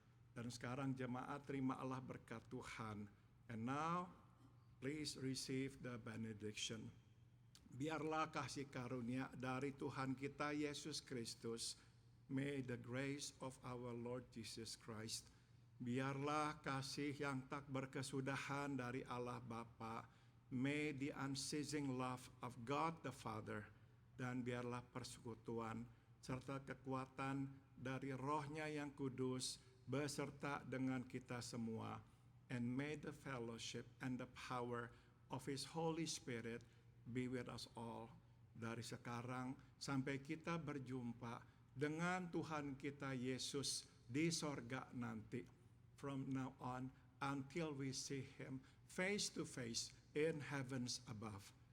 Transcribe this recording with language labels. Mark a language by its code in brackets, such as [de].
[id] Dan sekarang jemaat terimalah berkat Tuhan. [en] And now, please receive the benediction. [id] Biarlah kasih karunia dari Tuhan kita Yesus Kristus, [en] may the grace of our Lord Jesus Christ, [id] biarlah kasih yang tak berkesudahan dari Allah Bapa, [en] may the unceasing love of God the Father, [id] dan biarlah persekutuan serta kekuatan dari Roh-Nya yang kudus beserta dengan kita semua. [en] And may the fellowship and the power of His Holy Spirit be with us all. [id] Dari sekarang sampai kita berjumpa dengan Tuhan kita Yesus di sorga nanti. [en] From now on until we see Him face to face in heavens above.